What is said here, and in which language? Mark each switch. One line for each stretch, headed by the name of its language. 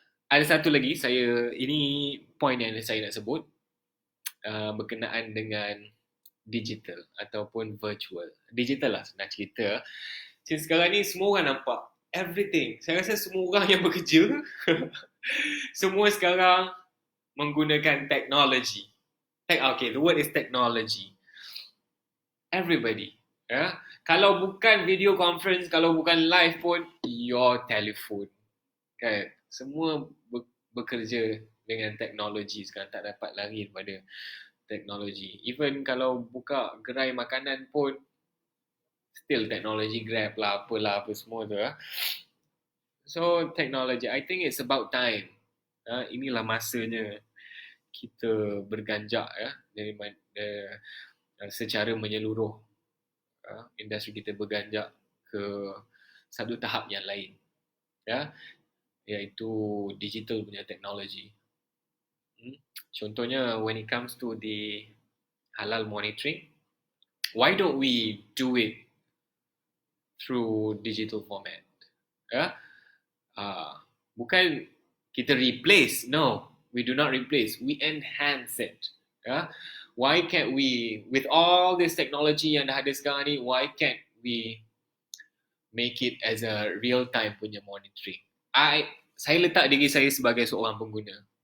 Malay: Ada satu lagi, ini point yang saya nak sebut. Berkenaan dengan digital ataupun virtual. Digital lah senang cerita. Sekarang ni semua orang nampak everything. Saya rasa semua orang yang bekerja semua sekarang menggunakan teknologi.
English: Okay, the word is technology. Everybody.
Malay: Kalau bukan video conference, kalau bukan live pun,
English: your telephone.
Malay: Kan? Semua bekerja dengan teknologi sekarang, tak dapat lari daripada teknologi.
English: Even
Malay: kalau buka gerai makanan pun,
English: still
Malay: teknologi Grab lah, apalah, apa semua tu.
English: So, technology, I think it's about time.
Malay: Inilah masanya kita berganjak dari secara menyeluruh. Industri kita berganjak ke satu tahap yang lain. Iaitu digital punya teknologi. Contohnya,
English: when it comes to the halal monitoring, why don't we do it through digital format?
Malay: Bukan kita
English: replace, no, we do not replace, we enhance it. Why can't we, with all this technology
Malay: yang dah ada sekarang ni,
English: why can't we make it as a real time
Malay: punya
English: monitoring?
Malay: Saya letak diri saya sebagai seorang pengguna.